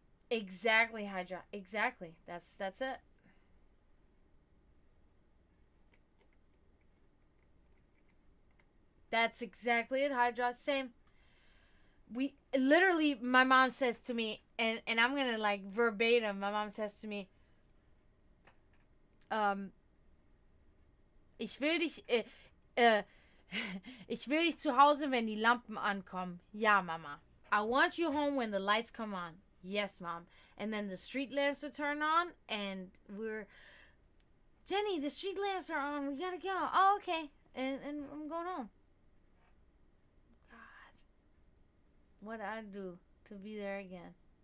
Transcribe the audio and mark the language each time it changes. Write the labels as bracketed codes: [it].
[en] Exactly, Hydra. Exactly. That's it. That's exactly it, Hydra. Same. We literally, my mom says to me, and I'm gonna like verbatim. My mom says to me, [de] um, ich will dich, äh, ich will dich zu Hause, wenn die Lampen ankommen. Ja, Mama. [en] I want you home when the lights come on. Yes, Mom. And then the street lamps would turn on, and Jenny, the street lamps are on. We gotta go. Oh, okay. And I'm going home. God, what I do to be there again?